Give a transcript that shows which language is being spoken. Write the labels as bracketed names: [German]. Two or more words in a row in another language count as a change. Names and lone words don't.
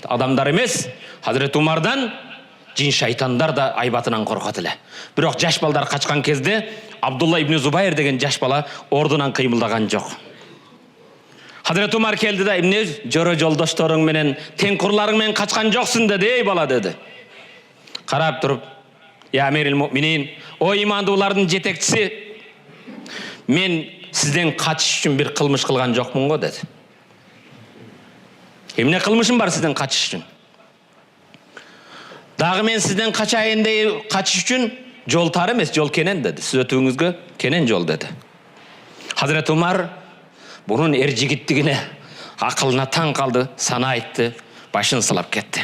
[Kyrgyz] Адамдар эмес, Хазирети Умардан жин шайтандар да айбатынан коркот эле. Бирок жаш балдар качкан кезде Абдулла ибн Зубайр деген жаш бала ордунан кыймылдаган жок. Хазирети Умар келди да: "Эмне жоро жолдошторуң менен, теңкурларың менен качкан жоксуң?" деди. "Эй бала" деди. Карап туруп: [Arabic] "يا أمير المؤمنين, [Kyrgyz] о имандуулардын жетекчиси, мен сизден качыш үчүн бир кылмыш кылган жокмун го" деди. "Эмне кылмышым бар сизден качыш үчүн? Дагы мен сизден качайын деп качыш үчүн жол тар эмес, жол кенен" деди. "Сиз өтүүңүзгө кенен жол" деди. Хазирети Умар bunun эр жигиттигине, акылына таң калды, сана айтты, башын сылап кетти.